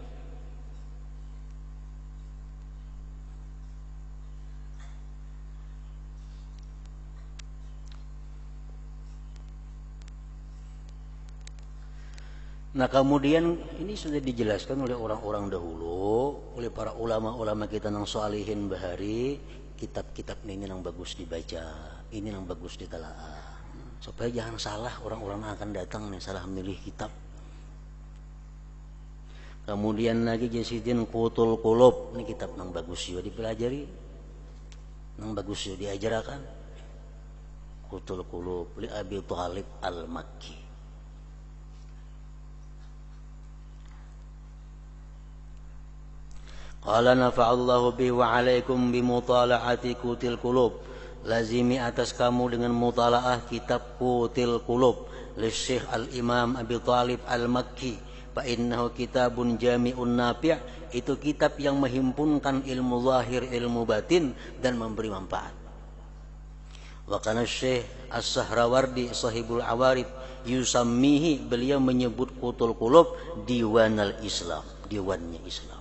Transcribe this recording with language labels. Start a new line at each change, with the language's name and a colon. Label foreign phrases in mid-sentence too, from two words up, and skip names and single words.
Indonesian: Nah kemudian ini sudah dijelaskan oleh orang-orang dahulu, oleh para ulama-ulama kita nang sholihin bahari, kitab-kitab ini nang bagus dibaca, ini nang bagus ditelaah. Supaya jangan salah orang-orang yang akan datang nih, salah memilih kitab. Kemudian lagi Jasidin Qutul Qulub, ini kitab nang bagus juga dipelajari, nang bagus juga diajarkan.
Arabic: قوت القلوب لأبي طالب المكي. قال نفع الله به وعليكم بمطالعة قوت القلوب.
Indonesian: Lazimi atas kamu dengan mutalaah kitab Qutil Qulub li Syekh Al-Imam Abi Thalib Al-Makki.
Arabic: فإنه كتاب جامع نافع',
Indonesian: itu kitab yang menghimpunkan ilmu zahir, ilmu batin dan memberi manfaat.
Arabic: وكان الشيخ السهروردي صاحب العوارب يسميه,
Indonesian: beliau menyebut Qutul Qulub
Arabic: ديوان الإسلام,
Indonesian: diwannya Islam.